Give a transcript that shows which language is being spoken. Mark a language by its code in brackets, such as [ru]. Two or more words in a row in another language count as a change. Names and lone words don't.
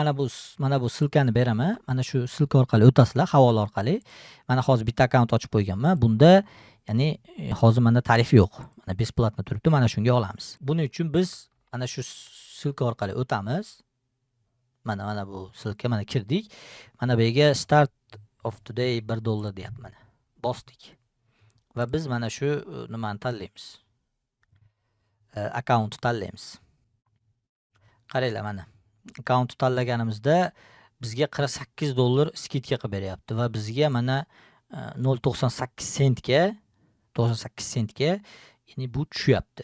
[uz] Mana bu silkani beraman. Mana shu silka orqali o'tasizlar, havola orqali. Mana hozir bitta akkaunt ochib qo'yganman. Bunda ya'ni hozir menda tarif yo'q. Mana besplatno turibdi. Mana shunga olamiz. Buning uchun biz mana shu silka orqali o'tamiz. Mana bu silka, mana kirdik. Mana bu yerga [en] start of today [uz] $1 deyapti mana. Bosdik. Va biz mana shu nimani tanlaymiz. Akkaunt tanlaymiz. Qaranglar mana. Akkaunt tanlaganimizda bizga $48 skidka qilib beryapti va bizga mana 0.98 sentga ya'ni bu tushyapti.